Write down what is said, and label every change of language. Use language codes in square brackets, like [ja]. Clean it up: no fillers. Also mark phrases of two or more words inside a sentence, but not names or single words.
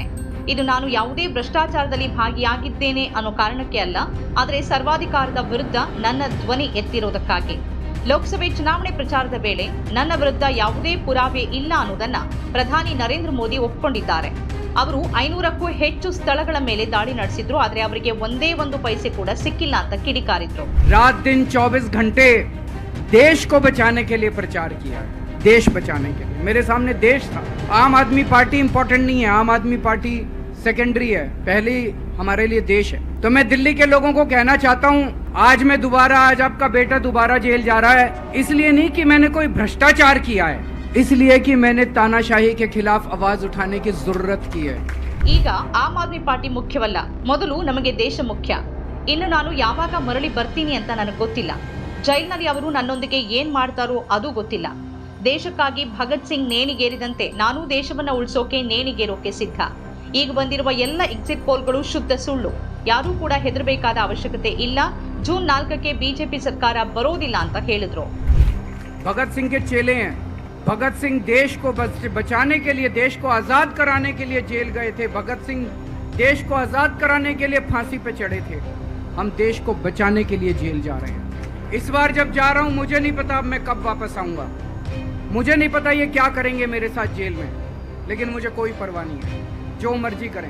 [kn] ಇದು ನಾನು ಯಾವುದೇ ಭ್ರಷ್ಟಾಚಾರದಲ್ಲಿ ಭಾಗಿಯಾಗಿದ್ದೇನೆ ಅನ್ನೋ ಕಾರಣಕ್ಕೆ ಅಲ್ಲ, ಆದರೆ ಸರ್ವಾಧಿಕಾರದ ವಿರುದ್ಧ ನನ್ನ ಧ್ವನಿ ಎತ್ತಿರೋದಕ್ಕಾಗಿ. ಲೋಕಸಭೆ ಚುನಾವಣೆ ಪ್ರಚಾರದ ವೇಳೆ ನನ್ನ ವಿರುದ್ಧ ಯಾವುದೇ ಪುರಾವೆ ಇಲ್ಲ ಅನ್ನೋದನ್ನ ಪ್ರಧಾನಿ ನರೇಂದ್ರ ಮೋದಿ ಒಪ್ಪಿಕೊಂಡಿದ್ದಾರೆ. ಅವರು 500ಕ್ಕೂ ಹೆಚ್ಚು ಸ್ಥಳಗಳ ಮೇಲೆ ದಾಳಿ ನಡೆಸಿದ್ರು, ಆದರೆ ಅವರಿಗೆ ಒಂದೇ ಒಂದು ಪೈಸೆ ಕೂಡ ಸಿಕ್ಕಿಲ್ಲ ಅಂತ ಕಿಡಿಕಾರಿದ್ರು. [hi] रात दिन 24 घंटे देश को बचाने के लिए प्रचार किया, देश बचाने के लिए। मेरे सामने देश था। आम आदमी पार्टी इंपॉर्टेंट नहीं है, आम आदमी पार्टी सेकेंडरी है, पहली हमारे लिए देश है। तो मैं दिल्ली के लोगों को कहना चाहता हूँ, आज आपका बेटा दोबारा जेल जा रहा है, इसलिए नहीं कि मैंने कोई भ्रष्टाचार किया है, इसलिए कि मैंने तानाशाही के खिलाफ आवाज उठाने की जरूरत की है। [kn] ಈಗ ಆಮ್ ಆದ್ಮಿ ಪಾರ್ಟಿ ಮುಖ್ಯವಲ್ಲ, ಮೊದಲು ನಮಗೆ ದೇಶ ಮುಖ್ಯ. ಇನ್ನು ನಾನು ಯಾವಾಗ ಮರಳಿ ಬರ್ತೀನಿ ಅಂತ ನನಗೆ ಗೊತ್ತಿಲ್ಲ. ಜೈಲ್ನಲ್ಲಿ ಅವರು ನನ್ನೊಂದಿಗೆ ಏನ್ ಮಾಡ್ತಾರೋ ಅದು ಗೊತ್ತಿಲ್ಲ. ದೇಶಕ್ಕಾಗಿ ಭಗತ್ ಸಿಂಗ್ ನೇಣಿಗೇರಿದಂತೆ ನಾನು ದೇಶವನ್ನ ಉಳಿಸೋಕೆ ನೇಣಿಗೇರೋಕೆ ಸಿದ್ಧ. ಈಗ ಬಂದಿರುವ ಎಲ್ಲ ಎಕ್ಸಿಟ್ ಪೋಲ್ಗಳು ಶುದ್ಧ ಸುಳ್ಳು. ಯಾರೂ ಕೂಡ ಹೆದರಬೇಕಾದ ಅವಶ್ಯಕತೆ ಇಲ್ಲ. ಜೂನ್ 4ಕ್ಕೆ ಬಿಜೆಪಿ ಸರ್ಕಾರ ಬರೋದಿಲ್ಲ ಅಂತ ಹೇಳಿದ್ರು. [hi] भगत सिंह के चेले हैं। भगत सिंह देश को बचाने के लिए, देश को आजाद कराने के लिए जेल गए थे। भगत सिंह देश को आजाद कराने के लिए फांसी पे चढ़े थे। हम देश को बचाने के लिए जेल जा रहे हैं। इस बार जब जा रहा हूं, मुझे नहीं पता अब मैं कब वापस आऊंगा, मुझे नहीं पता ये क्या करेंगे मेरे साथ जेल में, लेकिन मुझे कोई परवाह नहीं है, जो मर्जी करें।